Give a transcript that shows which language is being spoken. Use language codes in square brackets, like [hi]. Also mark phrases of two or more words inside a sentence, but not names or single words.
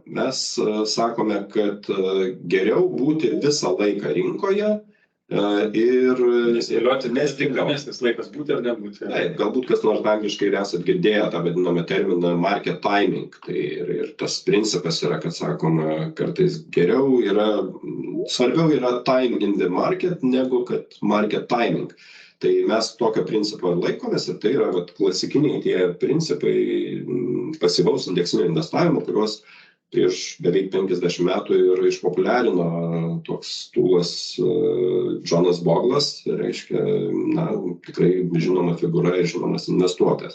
[lt] Mes sakome, kad geriau būti visą laiką rinkoje ir nesėlioti, nestinkamesnis laikas būti ar nebūti. Taip, galbūt kas nors angliškai ir esat girdėję tą vadinamą terminą [en] market timing. [lt] Tai ir tas principas yra, kad sakoma, kartais geriau yra, svarbiau yra [en] time in the market [lt] negu kad [en] market timing. [lt] Tai mes tokio principo laikomės ir tai yra klasikiniai tie principai pasyvaus indeksinio investavimo, kuriuos prieš beveik 50 metų ir išpopuliarino toks tūlas Jonas Boglas, reiškia, na, tikrai žinoma figūra ir žinomas investuotojas.